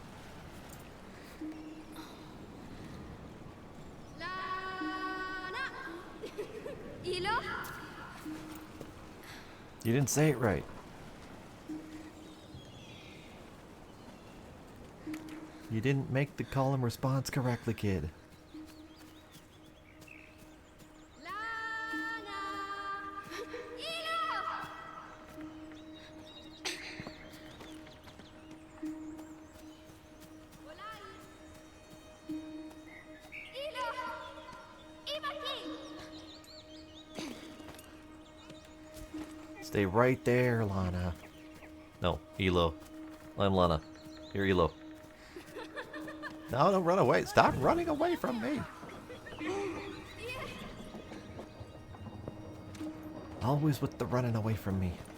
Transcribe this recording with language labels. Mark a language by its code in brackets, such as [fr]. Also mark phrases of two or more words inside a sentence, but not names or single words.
[en] Lana. Ilo? You didn't say it right. You didn't make the call and response correctly, kid. Lana. Ilo. Ilo. Ibaki. Stay right there, Lana. No, Elo. I'm Lana. You're Elo. No, don't run away. Stop running away from me. Always with the running away from me.